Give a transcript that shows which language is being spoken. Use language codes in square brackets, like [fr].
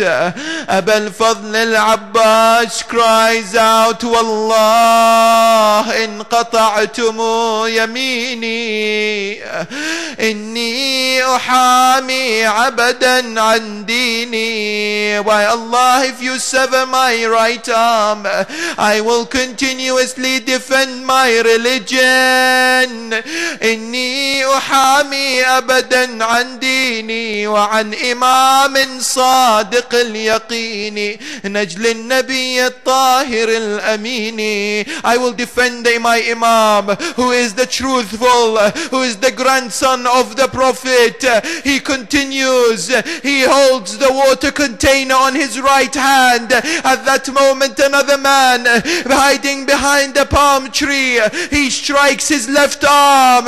[en] Abu al-Fadl al-Abbas cries out, [ar] Wallah in qata'tumu yamini inni إني أحامي عبدا عن ديني. [en] By Allah, if you sever my right arm, I will continuously defend my religion. [ar] إني أحامي أبدا عن ديني وعن إمام صادق اليقين نجل النبي الطاهر الأمين. [en] I will defend my Imam, who is the truthful, who is the grandson of the Prophet. He continues, he holds the water container on his right hand. At that moment, another man hiding behind a palm tree, he strikes his left arm.